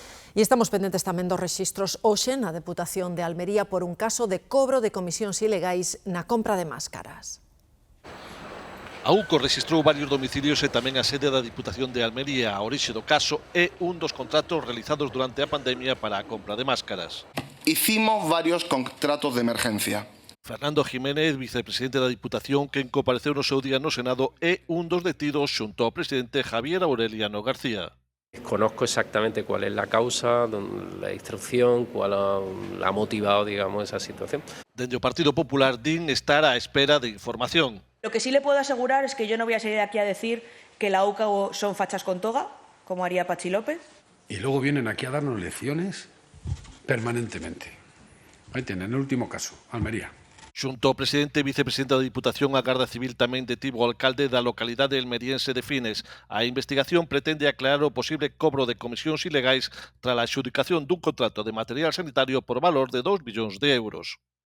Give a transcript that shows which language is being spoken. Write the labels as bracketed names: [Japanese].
[Galician] E estamos pendentes tamén dos rexistros hoxe na Deputación de Almería por un caso de cobro de comisións ilegais na compra de máscaras. A UCO registrou varios domicilios e tamén a sede da Diputación de Almería. A orixe do caso é un dos contratos realizados durante a pandemia para a compra de máscaras. [Spanish] Hicimos varios contratos de emergencia. [Galician] Fernando Jiménez, vicepresidente da Diputación, quen compareceu no seu día no Senado, é un dos detidos xunto ao presidente Javier Aureliano García. [Spanish] Conozco exactamente cuál es la causa, la instrucción, cuál ha motivado, digamos, esa situación. [Galician] Dende o Partido Popular din estar á espera de información. [Spanish] Lo que sí le puedo asegurar es que yo no voy a salir aquí a decir que la UCA son fachas con toga, como haría Pachi López. Y luego vienen aquí a darnos lecciones permanentemente. Ahí tienen el último caso, Almería. [Galician] Xunto ao presidente e vicepresidente da Diputación, a Garda Civil tamén detivo o alcalde da localidade elmeriense de Fines. A investigación pretende aclarar o posible cobro de comisións ilegais tras a adxudicación dun contrato de material sanitario por valor de 2 millóns de euros.